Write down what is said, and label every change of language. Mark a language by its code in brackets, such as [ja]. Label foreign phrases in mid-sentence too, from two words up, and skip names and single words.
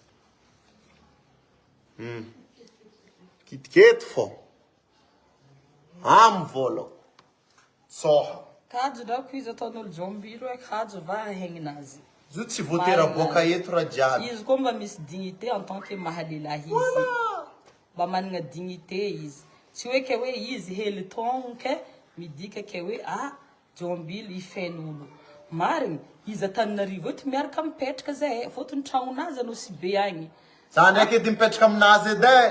[mg] Kitiketo fô. Amin'ny volako. Soha. kajo drako izy ataon'olo Jombilo hoe kajo va hahegninazy Zo tsy voatery aboaka eto raha jiaby. izy koa mba misy dignité [fr] en tant que [mg] mahalilahy izy mba manana dignité izy tsy hoe ke hoe izy hely taogno ke midika ke hoe Jombilo ifen'olo marigny izy Antananarivo eto miaraka mipetraka zay fôtony tragnonazy anao si be agny Za ndraiky edy mipetraka aminazy edy.